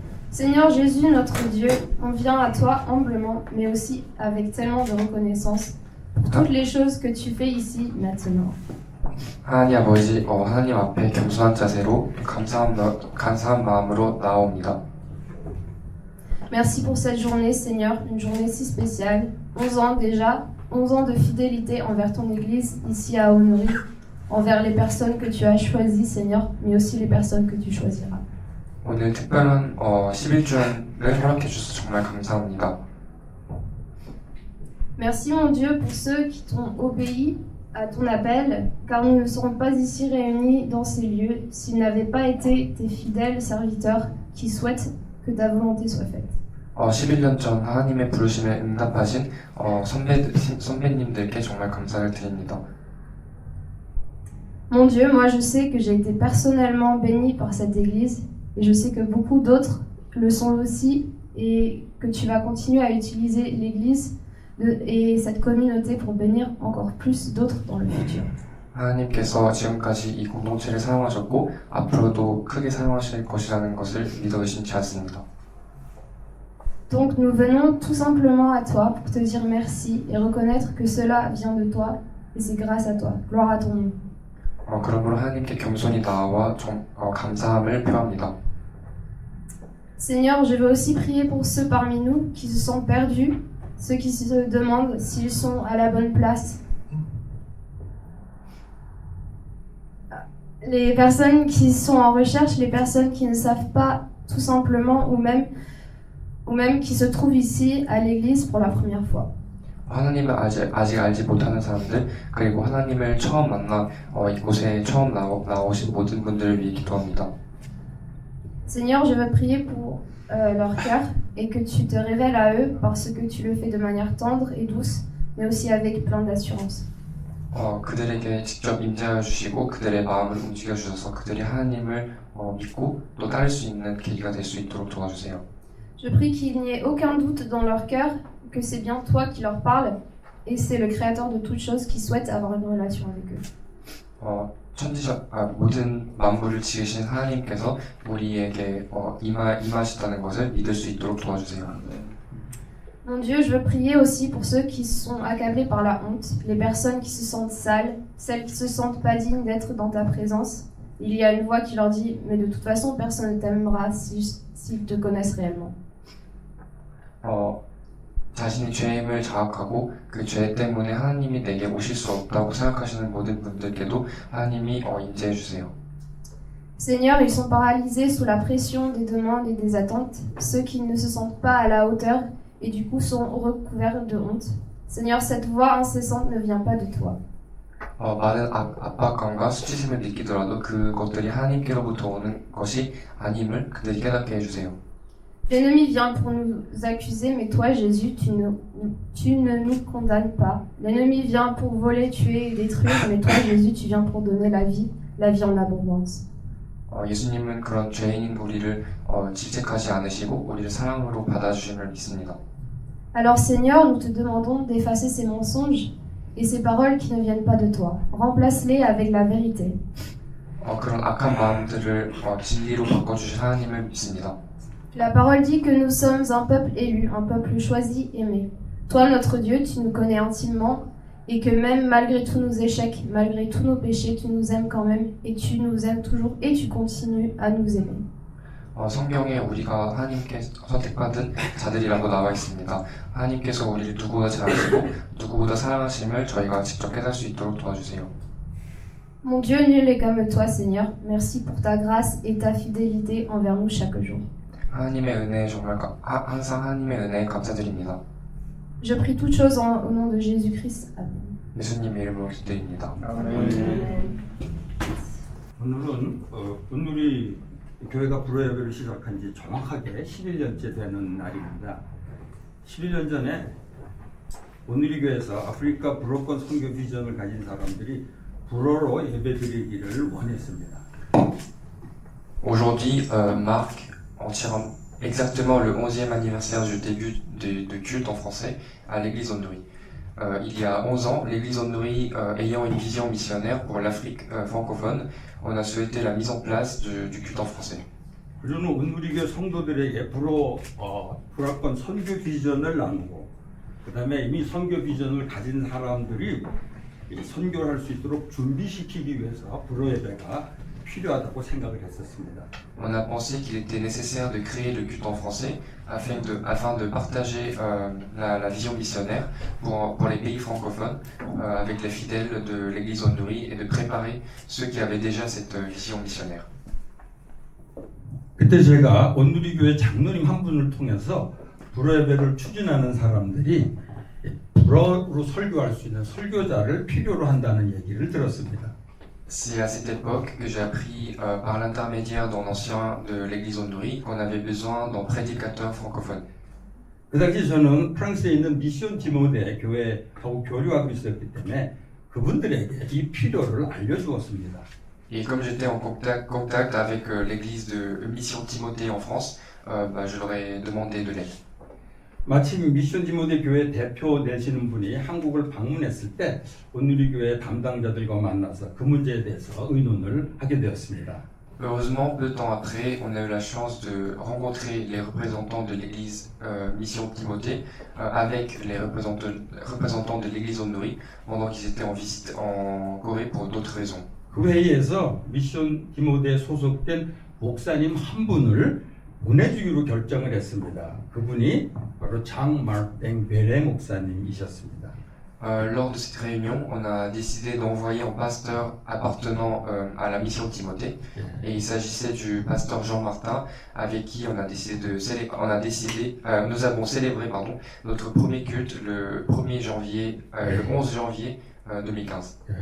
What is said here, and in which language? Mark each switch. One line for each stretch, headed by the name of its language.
French: Seigneur Jésus, notre Dieu, on vient à toi humblement, mais aussi avec tellement de reconnaissance pour toutes les choses que tu fais ici maintenant.
Korean: 하나님 아버지, 하나님 앞에 겸손한 자세로 감사한 마음으로 나옵니다.
French: Merci pour cette journée, Seigneur, une journée si spéciale. 11 ans déjà, 11 ans de fidélité envers ton Église ici à Honory, envers les personnes que tu as choisies, Seigneur, mais aussi les personnes que tu choisiras.
Korean: 오늘 특별한 11주년을 허락해 주셔서 정말 감사합니다.
French: Merci mon Dieu pour ceux qui t'ont obéi à ton appel, car nous ne serons pas ici réunis dans ces lieux s'ils n'avaient pas été tes fidèles serviteurs qui souhaitent que ta volonté soit faite.
Korean: 11년 전 하나님의 부르심에 응답하신 선배님들께 정말 감사를 드립니다.
French: Mon Dieu, moi je sais que j'ai été personnellement bénie par cette église et je sais que beaucoup d'autres le sont aussi et que tu vas continuer à utiliser l'église et cette communauté pour bénir encore plus d'autres dans le futur.
Korean: 하나님께서 지금까지 이 공동체를 사용하셨고 앞으로도 크게 사용하실 것이라는 것을 믿어 의심치 않습니다.
French: Donc nous venons tout simplement à toi pour te dire merci et reconnaître que cela vient de toi et c'est grâce à toi. Gloire à ton nom.
Korean: 그러므로 하나님께 겸손히 나와 감사함을 표합니다.
French: Seigneur, je veux aussi prier pour ceux parmi nous qui se sont perdus, ceux qui se demandent s'ils sont à la bonne place. Les personnes qui sont en recherche, les personnes qui ne savent pas tout simplement ou même qui se trouvent ici à l'église pour la première fois.
Korean: 하나님을 아직 알지 못하는 사람들 그리고 하나님을 처음 만나 이곳에 처음 나오신 모든 분들을 위해 기도합니다.
French: Seigneur, je veux prier pour leur cœur et que tu te révèles à eux parce que tu le fais de manière tendre et douce, mais aussi avec plein d'assurance.
Korean: 그들에게 직접 임재하여 주시고 그들의 마음을 움직여 주셔서 그들이 하나님을 믿고 또 따를 수 있는 계기가 될 수 있도록 도와주세요.
French: Je prie qu'il n'y ait aucun doute dans leur cœur que c'est bien toi qui leur parles et c'est le créateur de toutes choses qui souhaite avoir une relation avec eux.
Korean: 모든 만물을 지으신 하나님께서 우리에게 임하시다는 것을 믿을 수 있도록 도와주세요.
French: Mon Dieu, je veux prier aussi pour ceux qui sont accablés par la honte, les personnes qui se sentent sales, celles qui se sentent pas dignes d'être dans ta présence. Il y a une voix qui leur dit « Mais de toute façon, personne ne t'aimera s'ils te connaissent réellement. »
Korean: 자신이 죄임을 자각하고 그 죄 때문에 하나님이 내게 오실 수 없다고 생각하시는 모든 분들께도 하나님이 임재해 주세요.
French: Seigneur, ils sont paralysés sous la pression des demandes et des attentes, ceux qui ne se sentent pas à la hauteur et du coup sont recouverts de honte. Seigneur, cette voix incessante ne vient pas de toi.
Korean: 많은 압박감과 수치심을 느끼더라도 그것들이 하나님께로부터 오는 것이 아님을 그들이 깨닫게 해주세요.
French: L'ennemi vient pour nous accuser, mais toi, Jésus, tu ne nous condamnes pas. L'ennemi vient pour voler, tuer et détruire, mais toi, Jésus, tu viens pour donner la vie en abondance.
Korean: 예수님은 그런 죄인인 우리를 질책하지 않으시고 우리를 사랑으로 받아주심을 믿습니다.
French: Alors Seigneur, nous te demandons d'effacer ces mensonges et ces paroles qui ne viennent pas de toi. Remplace-les avec la vérité.
Korean: 그런 악한 마음들을 진리로 바꿔주실 하나님을 믿습니다.
French: La parole dit que nous sommes un peuple élu, un peuple choisi, aimé. Toi, notre Dieu, tu nous connais intimement et que même malgré tous nos échecs, malgré tous nos péchés, tu nous aimes quand même et tu nous aimes toujours et tu continues à nous aimer.
Korean: 성경에 우리가 하나님께 선택받은 자들이라고 나와 있습니다. 하나님께서 우리를 누구보다 잘 아시고 누구보다 사랑하심을 저희가 직접 깨달을 수 있도록 도와주세요.
French: Mon Dieu, nul est comme toi, Seigneur. Merci pour ta grâce et ta fidélité envers nous chaque jour.
Korean: 하나님의 은혜에 정말 항상 하나님의 은혜에 감사드립니다.
French: Je prie toutes choses au nom de Jésus-Christ. Amen.
Korean: 예수님의 이름으로 기도드립니다. 오늘은 온누리 교회가 불어 예배를 시작한 지 정확하게 11년째 되는 날입니다. 11년 전에 온누리 교회에서 아프리카 불어권 선교 비전을 가진 사람들이 불어로 예배드리기를 원했습니다.
French: Aujourd'hui marque exactement le 11e anniversaire du début de culte en français à l'église Honory. il y a 11 ans, l'Église Onuri ayant une vision missionnaire pour l'Afrique francophone, on a souhaité la mise en place du culte en français.
Korean: 우리는 온누리교회 성도들에게 불화권 선교 비전을 나누고 그 다음에 이미 선교 비전을 가진 사람들이 이 선교를 할 수 있도록 준비시키기 위해서 불어 예배가 필요하다고 생각을 했었습니다.
French: On a pensé qu'il était nécessaire de créer le culte en français afin de partager la vision missionnaire pour les pays francophones avec les fidèles de l'Église Onuri et de préparer ceux qui avaient déjà cette vision missionnaire.
Korean: 그때 제가 온누리교회 장로님 한 분을 통해서 불어 예배를 추진하는 사람들이 불어로 설교할 수 있는 설교자를 필요로 한다는 얘기를 들었습니다.
French: C'est à cette époque que j'ai appris par l'intermédiaire d'un ancien de l'Église Onuri qu'on avait besoin d'un prédicateur francophone.
Korean: 그 당시 저는 프랑스에 있는 미션 디모데 교회하고 교류하고 있었기 때문에 그분들에게 이 필요를 알려주었습니다.
French: Et comme j'étais en contact avec l'église de Mission Timothée en France, je leur ai demandé de l'aide.
Korean: 마침 미션 디모데 교회 대표 되시는 분이 한국을 방문했을 때 온누리교회 담당자들과 만나서 그 문제에 대해서 의논을 하게 되었습니다.
French: Heureusement, peu de temps après, on a eu la chance de rencontrer les représentants de l'église Mission Timothée avec les représentants de l'église Onuri pendant qu'ils étaient en visite en Corée pour d'autres raisons.
Korean: 그 회의에서 미션 디모데에 소속된 목사님 한 분을 보내주기로 결정을 했습니다. 그분이 바로 장 마르땡 베레 목사님이셨습니다.
French: Lors de cette réunion, on a décidé d'envoyer un pasteur appartenant à la mission Timothée, et il s'agissait du pasteur Jean Martin, avec qui on a nous avons célébré notre premier culte le 1er janvier, le 11 janvier 2015.